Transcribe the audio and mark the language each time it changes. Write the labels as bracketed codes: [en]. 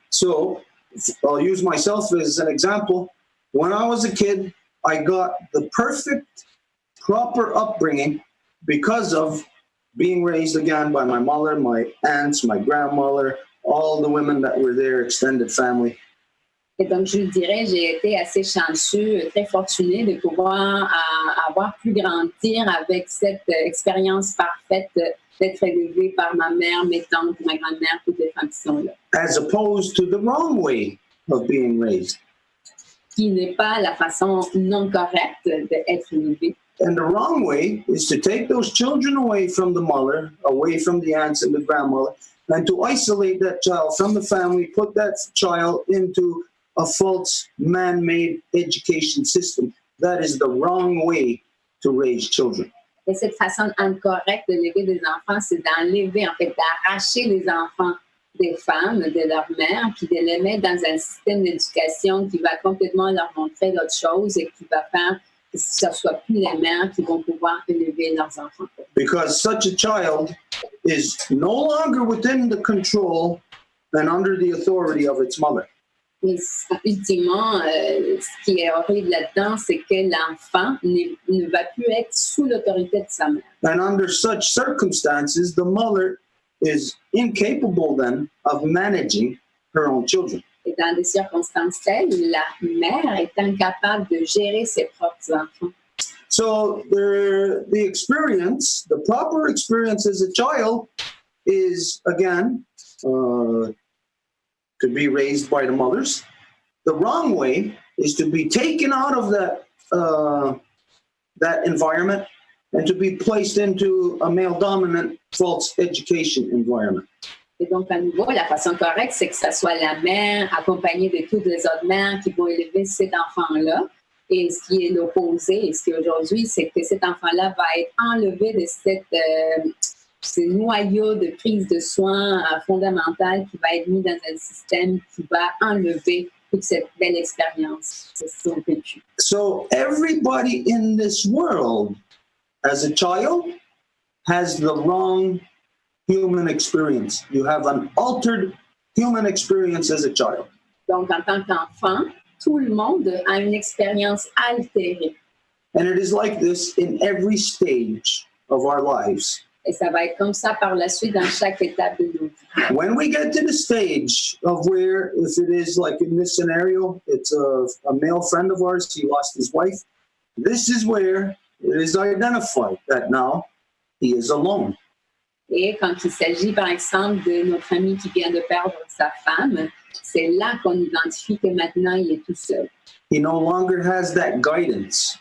[en] So, I'll use myself as an example. When I was a kid, I got the perfect, proper upbringing because of being raised again by my mother, my aunts, my grandmother, all the women that were there, extended family. [fr] Et donc, je dirais, j'ai été assez chanceux, très fortunée de pouvoir avoir pu grandir avec cette expérience parfaite d'être élevée par ma mère, mes tantes, ma grand-mère, toutes les femmes qui sont là. [en] As opposed to the wrong way of being raised. [fr] Qui n'est pas la façon non correcte d'être élevée. [en] And the wrong way is to take those children away from the mother, away from the aunts and the grandmother, and to isolate that child from the family, put that child into a false man-made education system. That is the wrong way to raise children. [fr] Et cette façon incorrecte d'élever des enfants, c'est d'enlever, en fait, d'arracher les enfants des femmes, de leur mère, puis de les mettre dans un système d'éducation qui va complètement leur montrer d'autres choses et qui va faire que ce ne soit plus les mères qui vont pouvoir élever leurs enfants. [en] Because such a child is no longer within the control and under the authority of its mother. [fr] Mais ultimement, ce qui est horrible là-dedans, c'est que l'enfant ne va plus être sous l'autorité de sa mère. [en] And under such circumstances, the mother is incapable then of managing her own children. [fr] Et dans des circonstances telles, la mère est incapable de gérer ses propres enfants. [en] So the experience, the proper experience as a child is, again, to be raised by the mothers. The wrong way is to be taken out of that environment and to be placed into a male-dominant false education environment. [fr] Et donc, à nouveau, la façon correcte, c'est que ce soit la mère accompagnée de toutes les autres mères qui vont élever cet enfant-là. Et ce qui est l'opposé, et ce qui est aujourd'hui, c'est que cet enfant-là va être enlevé de ce noyau de prise de soins fondamentale qui va être mis dans un système qui va enlever toute cette belle expérience de son vécu. [en] So everybody in this world, as a child, has the wrong human experience. You have an altered human experience as a child. [fr] Donc, en tant qu'enfant, tout le monde a une expérience altérée. [en] And it is like this in every stage of our lives. [fr] Et ça va être comme ça par la suite dans chaque étape de nos vies. [en] When we get to the stage of where, if it is like in this scenario, it's a male friend of ours, he lost his wife. This is where it is identified that now he is alone. [fr] Et quand il s'agit, par exemple, de notre ami qui vient de perdre sa femme, c'est là qu'on identifie que maintenant, il est tout seul. [en] He no longer has that guidance,